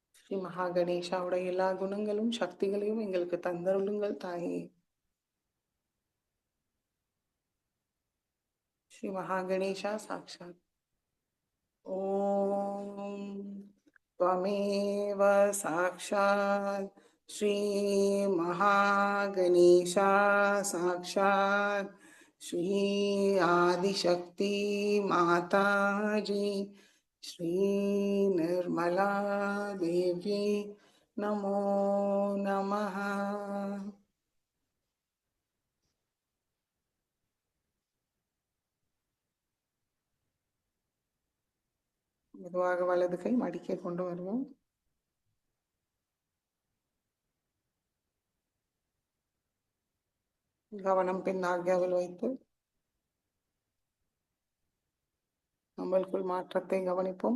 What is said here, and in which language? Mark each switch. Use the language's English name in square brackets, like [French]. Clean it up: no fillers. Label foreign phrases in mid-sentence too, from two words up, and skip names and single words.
[Tamil] ஸ்ரீ மகா கணேஷாவோட எல்லா குணங்களும் சக்திகளையும் எங்களுக்கு தந்தருளுங்கள் தாயே. ஸ்ரீ மகா கணேஷா சாட்சாத். [Sanskrit] ஓம் त्वमेव साक्षात् श्री महागणेशा साक्षात् श्री आदिशक्ति माताजी श्री निर्मला देवी नमो नमः. [Tamil] மெதுவாக வலது கை மடிக்க கொண்டு வருவோம். கவனம் பின் ஆக்யாவில் வைத்து நம்மளுக்குள் மாற்றத்தை கவனிப்போம்.